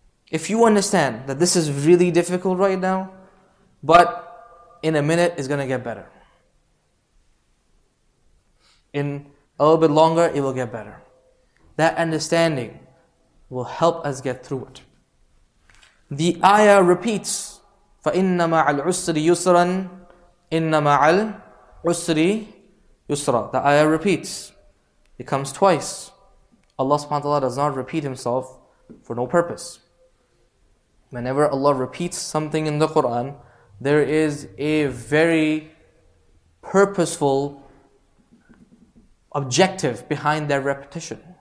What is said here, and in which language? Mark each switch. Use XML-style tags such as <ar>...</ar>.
<en>If you understand that this is really difficult right now, but in a minute it's going to get better. In a little bit longer it will get better. That understanding will help us get through it. The ayah repeats,</en> <ar>فَإِنَّ مَعَ الْعُسْرِ يُسْرًا إِنَّ مَعَ الْعُسْرِ</ar> <en>yusra. The ayah repeats. It comes twice. Allah subhanahu wa ta'ala does not repeat Himself for no purpose. Whenever Allah repeats something in the Quran, there is a very purposeful objective behind their repetition.</en>